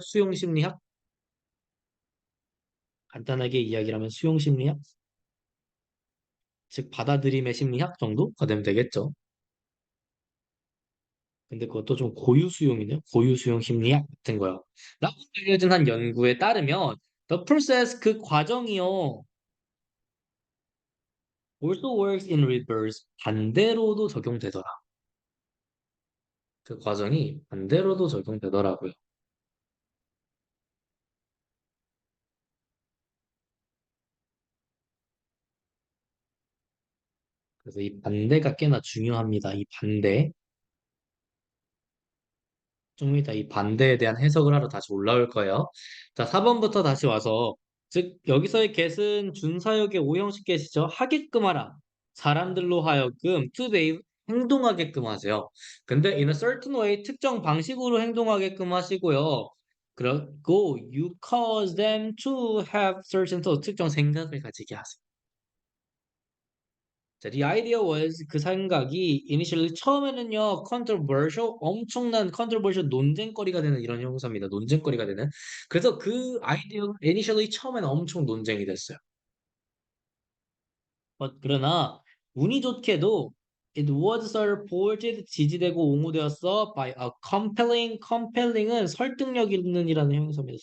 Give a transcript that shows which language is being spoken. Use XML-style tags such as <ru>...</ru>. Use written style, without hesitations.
<ko>수용 심리학 간단하게 이야기를 하면 수용 심리학 즉 받아들임의 심리학 정도가 되면 되겠죠. 근데 그것도 좀 고유 수용이네요. 고유 수용 심리학 같은 거요. 나고 알려진 한 연구에 따르면</ko> <en>the process</en> <ko>그 과정이요.</ko> <en>also works in reverse</en> <ko>반대로도 적용되더라. 그 과정이 반대로도 적용되더라고요. 그래서 이 반대가 꽤나 중요합니다. 이 반대. 좀 이따 이 반대에 대한 해석을 하러 다시 올라올 거예요. 자, 4번부터 다시 와서 즉 여기서의 get은 준사역의 오형식 get이죠. 하게끔 하라. 사람들로 하여금</ko> <en>to behave</en> <ko>행동하게끔 하세요. 근데</ko> <en>in a certain way</en> <ko>특정 방식으로 행동하게끔 하시고요.</ko> <en>그리고 you cause them to have certain thoughts</en> <ko>특정 생각을 가지게 하세요. 자,</ko> <en>the idea was</en> <ko>그 생각이 initially 처음에는요 controversial 엄청난 controversial 논쟁거리가 되는 이런 형사입니다. 논쟁거리가 되는. 그래서 그 아이디어가 initially 처음에는 엄청 논쟁이 됐어요. 그러나 운이 좋게도</ko> <en>it was supported</en> <ko>지지되고 옹호되었어</ko> <en>by a compelling</en> <ko>은 설득력 있는 이라는 형사입니다.</ko>